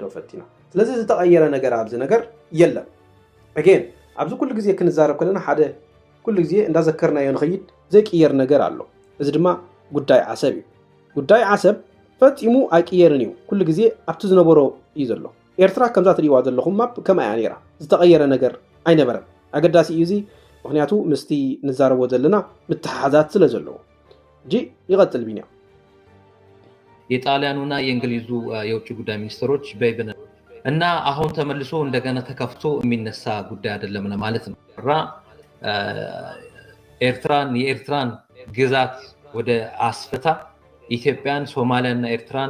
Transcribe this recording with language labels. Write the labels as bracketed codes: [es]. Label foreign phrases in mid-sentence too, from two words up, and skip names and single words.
[ti] ፈቲና ስለዚህ ዝተቀየረ ነገር ኣብዚ ነገር የለም again ኣብዚ ኩሉ ግዜ ክንዛረብ ከለና ሓደ ኩሉ ግዜ እንዳዘከርናዮ ንኸይድ ዘይቅየር ነገር ኣሎ እዚ ድማ ጉዳይ ዓሰብ እዩ ጉዳይ ዓሰብ ፈፂሙ ኣይቅየርን እዩ ኩሉ ግዜ ኣብቲ ዝነበሮ እዩ ዘሎ ኤርትራ ከምዛ ትሪእዋ ዘለኹም ማፕ ከመይ ነይራ ዝተቀየረ ነገር ኣይነበረን ኣገዳሲ እዩ እዚ ምክንያቱ ምስቲ ንዛረቦ ዘለና ምትሓሓዛት ስለ ዘለዎ ጂ ይቀጥል ቢንያ [am] የጣሊያኑና የእንግሊዙ የውጭ ጉዳይ ሚኒስትሮች በይበነ እና አሁን ተመልሶ እንደገና ተከፍቶ የሚነሳ ጉዳይ አይደለም ማለት ነው የኤርትራን ግዛት ወደ አስፈታ ኢትዮጵያን ሶማሊያና ኤርትራን